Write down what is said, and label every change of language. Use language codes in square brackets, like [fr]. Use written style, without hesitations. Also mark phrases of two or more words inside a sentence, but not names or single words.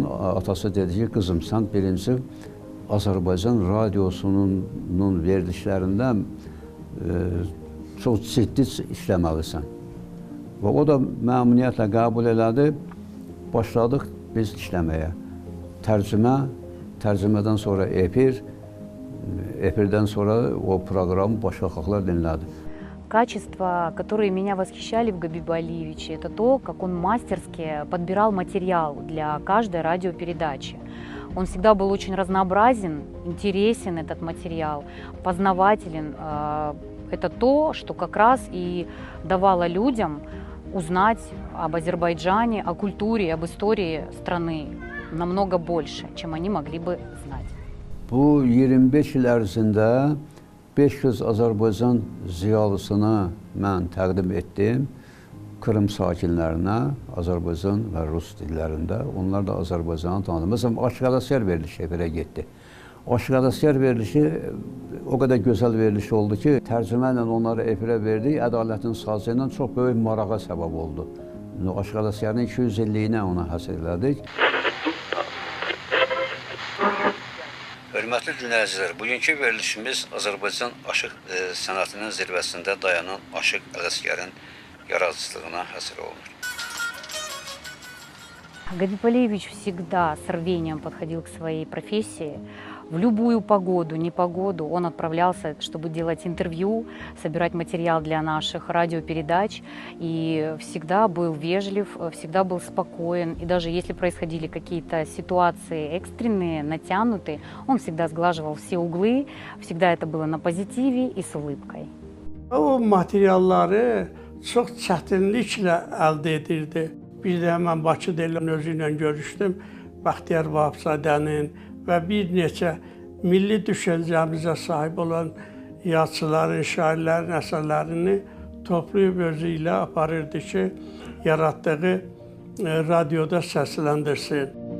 [az] Atası dedi ki, qızım, sən 1-ci Azərbaycan radiosunun verilişlərində çox ciddi işləməlisən. Və o da məmnuniyyətlə qəbul elədi. Başladıq biz işləməyə. Tərcümədən sonra efir, efirdən sonra o proqramı başqa xalqlar dinlədi. [ru] Качества, которые меня восхищали в Габибе Алиевиче, это то, как он мастерски подбирал материал для каждой радиопередачи. Он всегда был очень разнообразен, интересен этот материал, познавателен. Это то, что как раз и давало людям узнать об Азербайджане, о культуре, об истории страны намного больше, чем они могли бы знать. [az] Bu 25 il ərzində 500 Azərbaycan ziyalısını mən təqdim etdim. Krım sakinlərinə, Azərbaycan və Rus dillərində. Onlar da Azərbaycanı tanıdı. Məsələn, Aşıq-Ələsgər verilişi efirə getdi. Aşıq-Ələsgər verilişi o qədər gözəl veriliş oldu ki, tərcümə ilə onları efirə verdik, ədalətin sazı ilə çox böyük marağa səbəb oldu. Aşıq-Ələsgərin 200 illiyinə ona həsr elədik. Hörmətli dinləyicilər, bugünkü verilişimiz Azərbaycan aşıq sənətinin zirvəsində dayanan Aşıq Ələsgərin yaradıcılığına həsr olunur. [ru] Габиб Алиевич всегда с рвением подходил к своей профессии. В любую погоду, непогоду он отправлялся, чтобы делать интервью, собирать материал для наших радиопередач. И всегда был вежлив, всегда был спокоен. И даже если происходили какие-то ситуации экстренные, натянутые, он всегда сглаживал все углы. Всегда это было на позитиве и с улыбкой. [az] O materialları çox çətinliklə əldə edirdi. Bir də mən Bakı Delinin özü ilə görüşdüm. Bəxtiyar Vahabzadənin və bir neçə milli düşüncəmizə sahib olan yazıçıların, şairlərin əsərlərini toplayıb özü ilə aparırdı ki, yaratdığı radioda səsləndirsin.